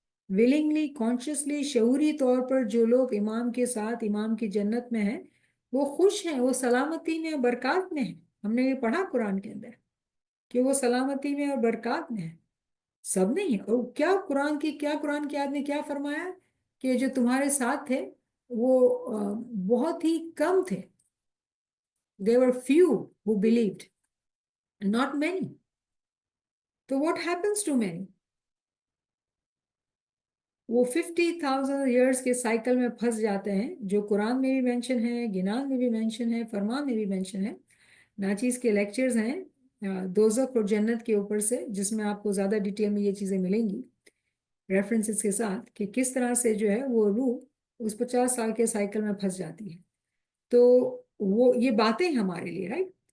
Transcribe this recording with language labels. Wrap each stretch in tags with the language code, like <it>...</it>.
<en>willingly consciously</en> <ur>شعوری طور پر جو لوگ امام کے ساتھ امام کی جنت میں ہیں، وہ خوش ہیں، وہ سلامتی میں برکات میں ہیں. ہم نے یہ پڑھا قرآن کے اندر کہ وہ سلامتی میں اور برکات میں ہیں. سب نہیں ہے. اور قرآن کی آیت نے کیا فرمایا کہ جو تمہارے ساتھ تھے وہ بہت ہی کم تھے.</ur> <en>There were few who believed, not many.</en> <ur>تو</ur> <en>what happens to many؟</en> <ur>وہ 50,000 ایئرس کے سائیکل میں پھنس جاتے ہیں، جو قرآن میں بھی مینشن ہے، گنان میں بھی مینشن ہے، فرمان میں بھی مینشن ہے. ناچیز کے لیکچرز ہیں دوزخ اور جنت کے اوپر سے، جس میں آپ کو زیادہ ڈیٹیل میں یہ چیزیں ملیں گی ریفرنسز کے ساتھ، کہ کس طرح سے جو ہے وہ روح اس 50 سال کے سائیکل میں پھنس جاتی ہے. تو وہ یہ باتیں ہمارے لیے رائٹ.</ur>